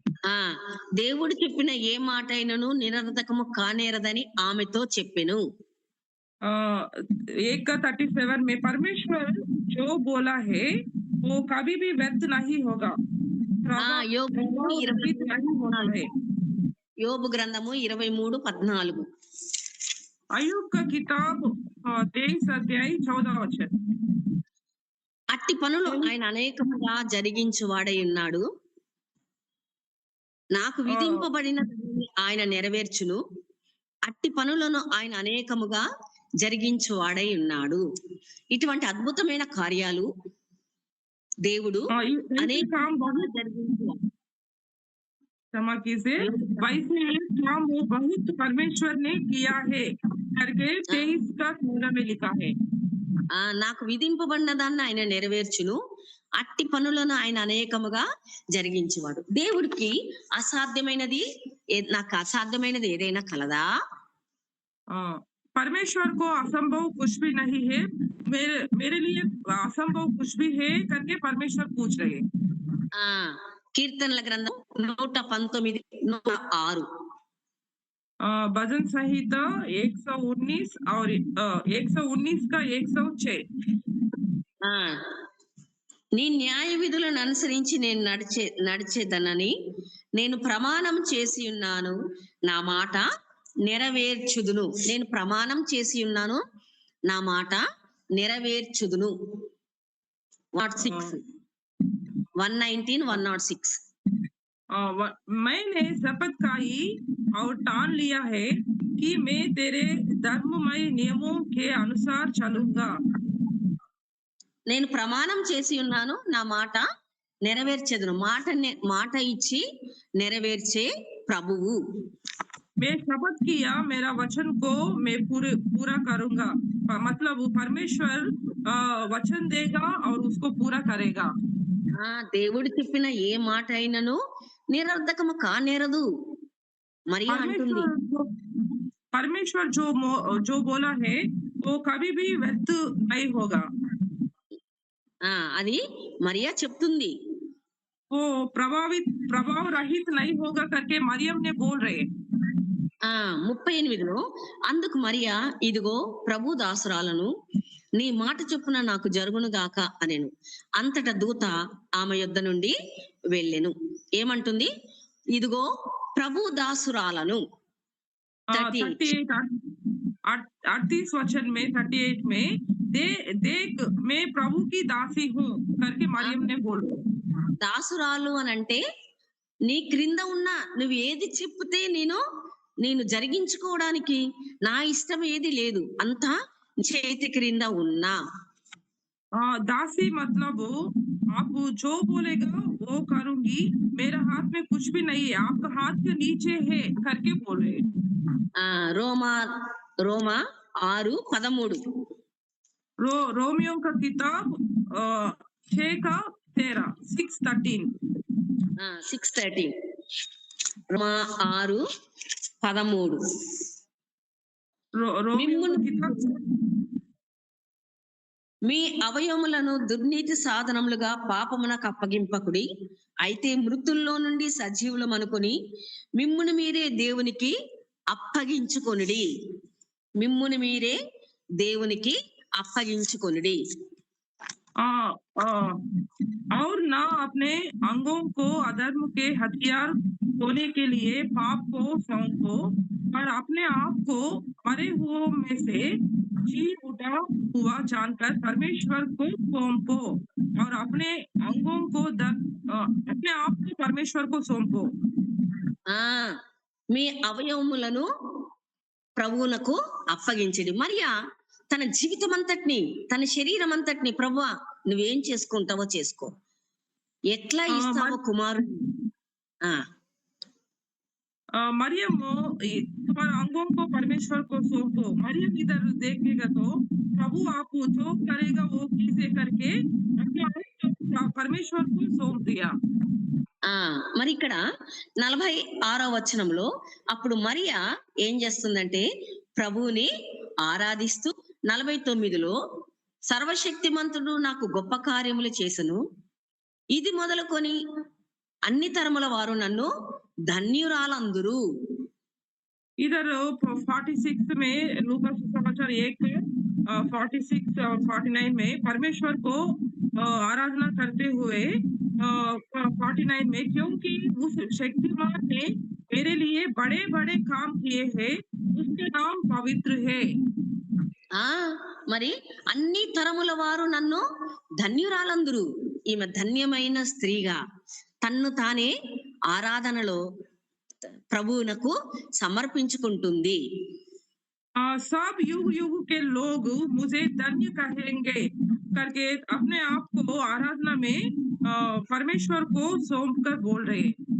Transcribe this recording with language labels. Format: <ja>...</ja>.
<te>ఆ దేవుడు చెప్పిన ఏ మాట అయినను నిరర్ధకము కానేరదని ఆమెతో చెప్పెను.</te> <hi>1 का 37 में परमेश्वर जो बोला है वो कभी भी व्यर्थ नहीं होगा।</hi> <te>యోబు</te> <hi>प्रभावित नहीं होना है।</hi> <te>యోబు గ్రంథము 23:14</te> <hi>अय्यूब का किताब 23 अध्याय 14 वचन।</hi> <te>అట్టి పనులు ఆయన అనేకముగా జరిగించువాడై ఉన్నాడు. నాకు విధింపబడిన ఆయన నెరవేర్చును. అట్టి పనులను ఆయన అనేకముగా జరిగించువాడై ఉన్నాడు. ఇటువంటి అద్భుతమైన కార్యాలు దేవుడు అనేక</te> <hi>काम बहुत</hi> <te>జరిగించువాడు.</te> <hi>क्षमा कीजिए वैसे काम वो बहुत परमेश्वर ने किया है करके 23 का 14 में लिखा है।</hi> <te>నాకు విధింపబడిన దాన్ని ఆయన నెరవేర్చును. అట్టి పనులను ఆయన అనేకముగా జరిగించేవాడు. దేవుడికి అసాధ్యమైనది నాకు అసాధ్యమైనది ఏదైనా కలదా?</te> <hi>परमेश्वर को असंभव कुछ भी नहीं है। मेरे लिए असंभव कुछ भी है करके परमेश्वर पूछ रहे हैं।</hi> <te>కీర్తనల గ్రంథం 119 106</te> <hi>भजन संहिता 119 और 119 का 106</hi> <te>నీ న్యాయ విధులను అనుసరించి నేను నడిచేదనని నేను ప్రమాణం చేసి ఉన్నాను, నా మాట నెరవేర్చుదును. నేను ప్రమాణం చేసి ఉన్నాను, నా మాట నెరవేర్చుదును. 119 106</te> <hi>मैंने शपथ खाई और ठान लिया है कि मैं तेरे धर्ममय नियमों के अनुसार चलूंगा।</hi> <te>నేను ప్రమాణం చేసి ఉన్నాను, నా మాట నెరవేర్చేదను. మాట ఇచ్చి నెరవేర్చే ప్రభువు.</te> <hi>मैं शपथ किया मेरा वचन को मैं पूरा करूंगा। मतलब परमेश्वर वचन देगा और उसको पूरा करेगा।</hi> <te>దేవుడు చెప్పిన ఏ మాట అయినను నిరర్ధకము కానేరదు. మరి అంటుంది</te> <hi>परमेश्वर जो बोला है वो कभी भी व्यर्थ नहीं होगा।</hi> <te>అది మరియా చెప్తుంది.</te> <hi>वो प्रभाव रहित नहीं होगा करके मरियम ने बोल रहे।</hi> <te>38లో అందుకు మరియా ఇదిగో ప్రభు దాసురాలను, నీ మాట చొప్పున నాకు జరుగును గాక అనెను. అంతటా దూత ఆమె యొద్ద నుండి వెళ్ళెను. ఏమంటుంది? ఇదిగో ప్రభు దాసురాలను.</te> <hi>38 वचन में 38 में देख मैं प्रभु की दासी हूँ करके मरियम ने बोल।</hi> <te>దాసురాలు అని అంటే నీ క్రింద ఉన్న నువ్వు ఏది చెప్తే నేను జరిగించుకోవడానికి నా ఇష్టం ఏది లేదు. అంతా చేతి క్రింద ఉన్నా.</te> <hi>दासी मतलब आप जो बोलेगा वो करूंगी, मेरा हाथ में कुछ भी नहीं है, आपका हाथ के नीचे है करके बोल रहे हैं।</hi> <te>ఆ రోమా రోమా 6:13.</te> <hi>रोमियो का किताब 6 का 13 6:13</hi> <te>6:13. రోమా 6:13.</te> <hi>रोमियो का</hi> <te>మిమ్మును</te> <hi>किताब</hi> <te>మీ అవయవములను దుర్నీతి సాధనములుగా పాపమునకు అప్పగింపకుడి. అయితే మృతుల్లో నుండి సజీవులమనుకొని మిమ్మును మీరే దేవునికి అప్పగించుకొనుడి. మిమ్మును మీరే దేవునికి అప్పగించుకొనుడి.</te> <hi>आ, आ, और ना अपने अंगों को अधर्म के हथियार होने के लिए पाप को सौंपो, और अपने आप को मरे हुओं में से जी उठा हुआ जानकर परमेश्वर को सौंपो, और अपने अंगों को अपने आप को परमेश्वर को सौंपो।</hi> <te>ఆ మీ అవయవములను ప్రభువునకు అప్పగించడి. మరియా తన జీవితం అంతటిని, తన శరీరం అంతటిని, ప్రభువా నువ్వేం చేసుకుంటావో చేసుకో, ఎట్లా आ, ఇస్తావో मर, కుమారుడు. ఆ</te> <hi>मरियम तुम्हारे अंगों को परमेश्वर को सौंपो। मरियम इधर देखेगा तो प्रभु आप जो करेगा वो कीजिए करके अपने आप को परमेश्वर को सौंप दिया।</hi> <te>ఆ మరి ఇక్కడ 46వ వచనంలో అప్పుడు మరియా ఏం చేస్తుందంటే ప్రభువుని ఆరాధిస్తూ 49లో సర్వశక్తిమంతుడు నాకు గొప్ప కార్యములు చేసెను, ఇది మొదలుకొని అన్ని తరముల వారు నన్ను ధన్యురాలందురు.</te> <hi>इधर 46 में लूका सुसमाचार 1 46 और 49 में परमेश्वर को आराधना करते हुए 49 में, क्योंकि उस शक्तिमान ने मेरे लिए बड़े-बड़े काम किए हैं, उसके नाम पवित्र है।</hi> <te>ఆ మరి అన్ని తరముల వారు నన్ను ధన్యురాలందురు. ఈమె ధన్యమైన స్త్రీగా తన్ను తానే ఆరాధనలో ప్రభువునకు సమర్పించుకుంటుంది.</te> <hi>सब युग-युग के लोग मुझे धन्य कहेंगे करके अपने आप को आराधना में परमेश्वर को सौंप कर बोल रहे हैं।</hi>